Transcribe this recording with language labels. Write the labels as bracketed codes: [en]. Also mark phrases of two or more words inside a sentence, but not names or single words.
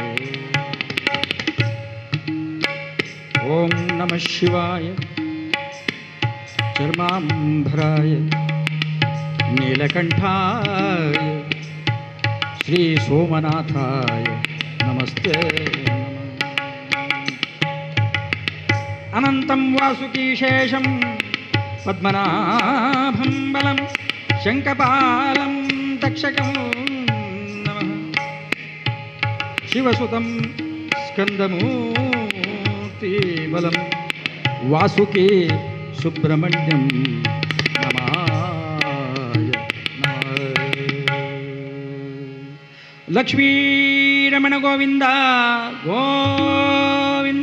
[sa] ಓಂ ನಮಃ ಶಿವಾಯ ಚರ್ಮಾಂಬರಾಯ ನೀಲಕಂಠಾಯ ಶ್ರೀ ಸೋಮನಾಥಾಯ ನಮಸ್ತೆ. ಅನಂತಂ ವಾಸುಕೀಶೇಷಂ ಪದ್ಮನಾಭಂ ಬಲಂ ಶಂಖಪಾಲಂ ತಕ್ಷಕಂ ನಮಃ. ಶಿವಸುತಂ ಸ್ಕಂದಮೂರ್ತಿ ಬಲಂ ವಾಸುಕಿ ಸುಬ್ರಹ್ಮಣ್ಯಂ ನಮಾಯ ಲಕ್ಷ್ಮೀರಮಣ ಗೋವಿಂದ ಗೋವಿಂದ.